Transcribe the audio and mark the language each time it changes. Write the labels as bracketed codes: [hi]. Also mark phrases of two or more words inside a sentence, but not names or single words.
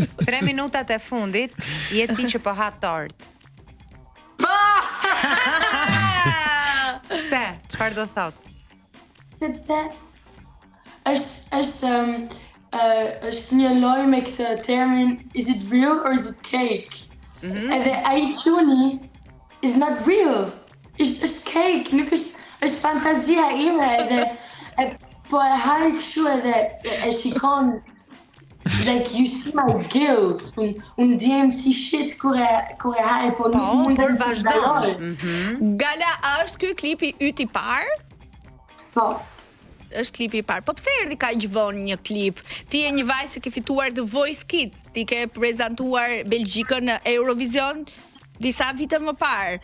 [sq] 3 minutat e fundit, je ti që po ha tort. Se, çfarë do thot? Sepse është një loj me këtë termin [en] is it real or is it cake? [sq] Edhe ai çuni [en] is not real. [sq] Është cake, nuk është fantazia ime edhe po e haj kështu edhe e shikon [en] like you see my guilt. [sq] Unë djem si shit kur e haj po nuk mund të vazhdoj. Gala, a është ky klipi yt i parë? Po. Është klipi i parë. Po pse erdhi kaq vonë një klip? Ti je një vajzë që ke fituar The Voice Kids, ti ke prezantuar Belgjikën në Eurovision disa vite më parë.